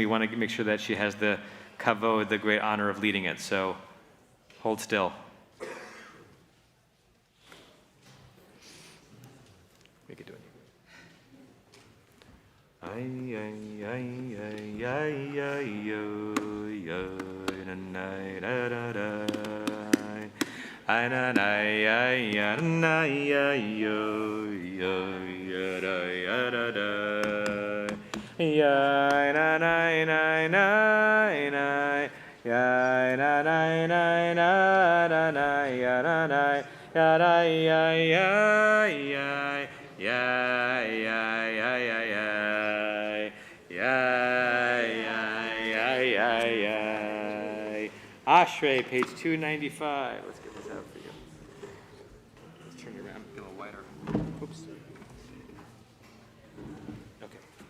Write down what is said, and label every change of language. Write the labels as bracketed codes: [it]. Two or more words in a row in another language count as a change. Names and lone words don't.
[en] We want to make sure that she has the kavod, the great honor of leading it. So hold still. We could do it. Ay, ay, ay, ay, ay, ay, yo, yo, na, na, da, da, da. Ay na na ay ya na ya yo yo ya da ya da da ya na na na na na ya na na na na na na ya na na ya da ya ya ya ya ya ya ya ya. Ashrei, page 295. Let's get this out for you. Let's turn it around, get a little wider. Oops. Okay.